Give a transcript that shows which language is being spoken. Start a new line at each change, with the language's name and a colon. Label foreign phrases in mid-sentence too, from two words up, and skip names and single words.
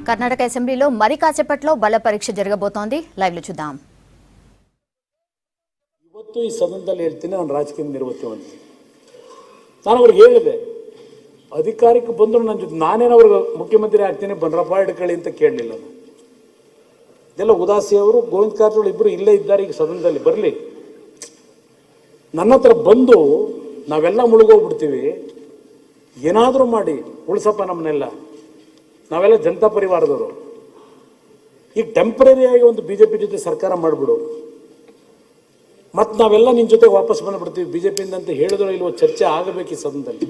Telugu: కర్ణాటక అసెంబ్లీలో మరి కాసేపట్లో బల పరీక్ష జరగబోతోంది. లైవ్లో చూద్దాం.
Kannada: ಇವತ್ತು ಈ ಸದನದಲ್ಲಿ ಹೇಳ್ತೀನಿ, ನಾನು ರಾಜಕೀಯ ನಿರ್ವಹಿಸುವಂತ ನಾನು ಅವ್ರಿಗೆ ಹೇಳಿದೆ, ಅಧಿಕಾರಕ್ಕೆ ಬಂದರು ನನ್ನ ಜೊತೆ ನಾನೇನು ಅವ್ರಿಗೆ ಮುಖ್ಯಮಂತ್ರಿ ಆಗ್ತೀನಿ ಬಂದ್ರಪ್ಪ ಹಿಡ್ಕೊಳ್ಳಿ ಅಂತ ಕೇಳಲಿಲ್ಲ. ಇದೆಲ್ಲ ಉದಾಸಿ ಅವರು ಗೋವಿಂದ ಕಾರಜೋಳ ಇಬ್ಬರು ಇಲ್ಲೇ ಇದ್ದಾರೆ, ಈಗ ಸದನದಲ್ಲಿ ಬರಲಿ, ನನ್ನ ಹತ್ರ ಬಂದು ನಾವೆಲ್ಲ ಮುಳುಗೋಗ್ಬಿಡ್ತೀವಿ, ಏನಾದರೂ ಮಾಡಿ ಉಳಿಸಪ್ಪ ನಮ್ಮನ್ನೆಲ್ಲ, ನಾವೆಲ್ಲ ಜನತಾ ಪರಿವಾರದವರು, ಈಗ ಟೆಂಪ್ರರಿಯಾಗಿ ಒಂದು BJP ಜೊತೆ ಸರ್ಕಾರ ಮಾಡಿಬಿಡು, ಮತ್ತು ನಾವೆಲ್ಲ ನಿನ್ನ ಜೊತೆಗೆ ವಾಪಸ್ ಬಂದುಬಿಡ್ತೀವಿ BJPಯಿಂದ ಅಂತ ಹೇಳಿದ್ರು ಇಲ್ವೋ ಚರ್ಚೆ ಆಗಬೇಕು ಈ ಸದನದಲ್ಲಿ.